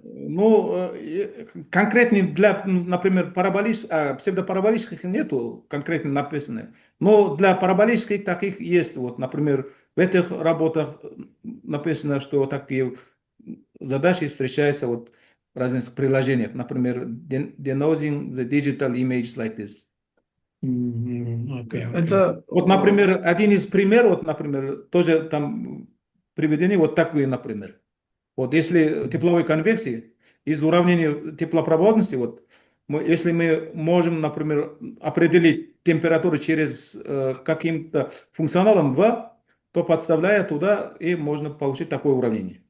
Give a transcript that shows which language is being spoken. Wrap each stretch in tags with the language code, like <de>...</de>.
<ru>Ну, конкретно для, например, псевдопараболических нету конкретно написано. Но для параболических таких есть. Вот, например, в этих работах написано, что такие задачи встречаются вот в разных приложениях. Например,</ru> <en>denosing the digital image like this.</en> <ru>Окей, окей. Это Вот, например, один из примеров, вот, например, тоже там приведены вот такие, например. Вот если тепловой конвекции из уравнения теплопроводности, вот, если мы можем, например, определить температуру через каким-то функционалом V, то подставляя туда, и можно получить такое уравнение.</ru>